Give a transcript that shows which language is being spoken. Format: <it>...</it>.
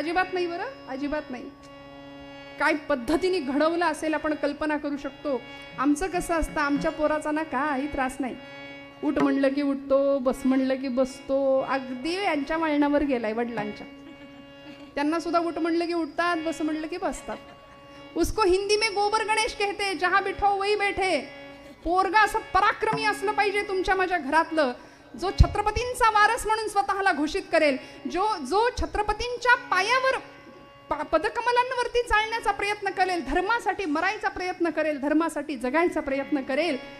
<mr>अजिबात नाही बरं, अजिबात नाही. काय पद्धतीने घडवलं असेल आपण कल्पना करू शकतो. आमचं कसं असतं, आमच्या पोराचा ना काही त्रास नाही. उठ म्हणलं की उठतो, बस म्हणलं की बसतो. अगदी यांच्या वळणावर गेलाय वडिलांच्या. त्यांना सुद्धा उठ म्हणलं की उठतात, बस म्हणलं की बसतात.</mr> <hi>उसको हिंदी में गोबर गणेश कहते, जहां बिठाओ वही बैठे.</hi> <mr>पोरगा असं पराक्रमी असलं पाहिजे तुमच्या माझ्या घरातलं, जो छत्रपतींचा वारस म्हणून स्वतःला घोषित करेल, जो छत्रपतींच्या पायावर पदकमलांवरती चालण्याचा प्रयत्न करेल, धर्मासाठी मरायचा प्रयत्न करेल, धर्मासाठी जगायचा प्रयत्न करेल.</mr>